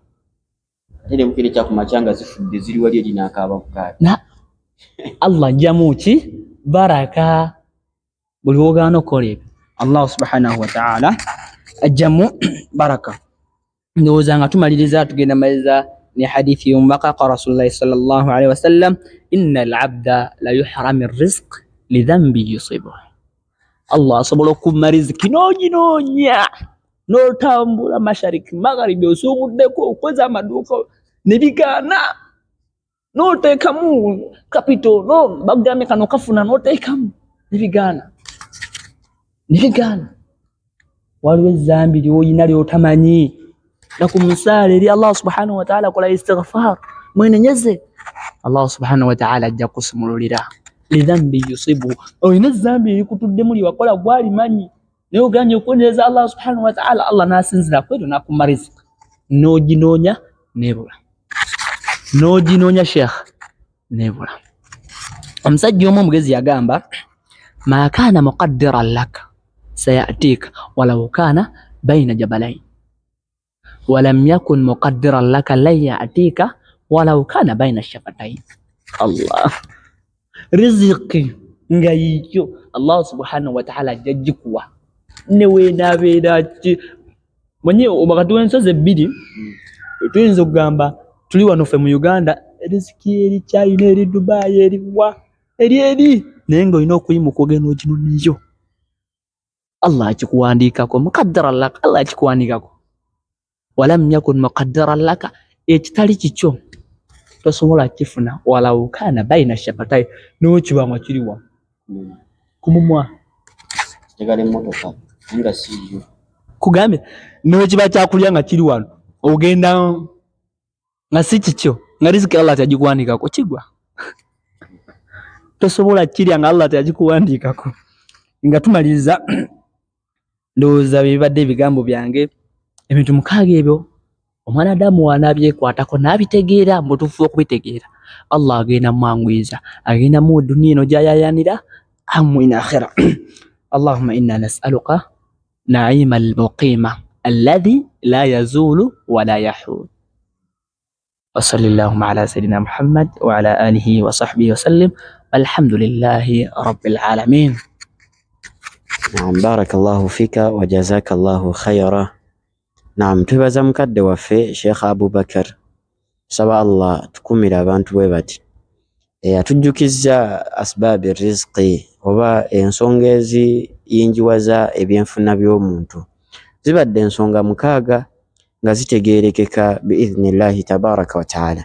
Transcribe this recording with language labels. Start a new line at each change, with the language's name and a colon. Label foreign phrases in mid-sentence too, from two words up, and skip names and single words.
Ganda: Ate bukire kyakumakya nga zifudde ziri wali eri n'akaaba bukaali. Allah ajjamu ki? Baraka. Buli wogaana okukola ebyo
Arabic: الله سبحانه وتعالى
Ganda: ajjamu baraka. Ndowooza nga tumaliriza tugenda maliriza ne hadithi y'omubaka
Arabic: قال رسول الله صلى الله عليه وسلم، إن العبد ليحرم الرزق لذنب يصيبه.
Ganda: Allah asobola okumma riziki n'oginoonya n'otambula mashariki magharibi osuubuddeko okweza amaduuka ne bigaana n'oteekamu capital no bagambye kano kafuna n'oteekamu ne bigaana. Waliwo ezzambi ly'olina ly'otamanyi nakumusaala eri
Arabic: الله سبحانه وتعالى
Ganda: kola istighfar mwenenyeze.
Arabic: الله سبحانه وتعالى
Ganda: ajja kusumululira
Arabic: لذنب يصيب.
Ganda: Olina ezzambi erikutuddemu lyewakola gwalimanyi naye oganye okwenyeza
Arabic: الله سبحانه وتعالى,
Ganda: Allah n'asinzira kweto n'akumma riziki n'oginoonya nebula. N'oginoonya Sheikh nebula. Omusajja omu omugezi yagamba
Arabic: ما كان مقدرا لك سيأتيك ولو كان بين جبلين ولم يكن مقدرا لك لن يأتيك ولو كان بين شفتين.
Ganda: Allah riziki nga yiyo
Arabic: الله سبحانه وتعالى
Ganda: ajjikuwa newe nabeera ki mwenye wakati w'ensozi ebbiri tuyinza okugamba tuli wano ffe mu Uganda riziki eri China eri Dubai eriwa eri naye ng'olina okuyimuka ogenda oginoniyo Allah akikuwandiikako
Arabic: مقدرا لك.
Ganda: Allah akikuwandiikako
Arabic: ولم يكن مقدرا لك
Ganda: ekitali kikyo tosobola kifuna
Arabic: ولو كان بين شفتي
Ganda: n'okiba nga kiriwa ku mumwa njagala emmotoka nga siiyo kugambye n'ekiba kyakulya nga kiri wano ogenda nga si kikyo nga riziki Allah tagikuwandiikako kigwa tosobola kirya nga Allah tagikuwandiikako. Nga tumaliriza ndowooza bibadde ebigambo byange ebintu 6 ebyo omwana Adamu wanabyekwatako n'abitegeera mbutufu okubitegeera Allah agenda mwangwiza agenda mu dunia eno gyayayanira amu ina akhira.
Arabic: اللهم إنا نسألك النعيم المقيم الذي لا يزول ولا يحول. وصلى الله على سيدنا محمد وعلى آله وصحبه وسلم والحمد لله رب العالمين. نعم، بارك الله فيك وجزاك الله خيرا.
Ganda: Naam, tubaza mukadde waffe Sheikh Abubakar, saba Allah tukumira abantu bwe bati atujjukiza
Arabic: أسباب رزق
Ganda: oba ensonga eziyinjiwaza ebyenfuna by'omuntu zibadde ensonga 6 nga zitegeerekeka
Arabic: بإذن الله تبارك وتعالى.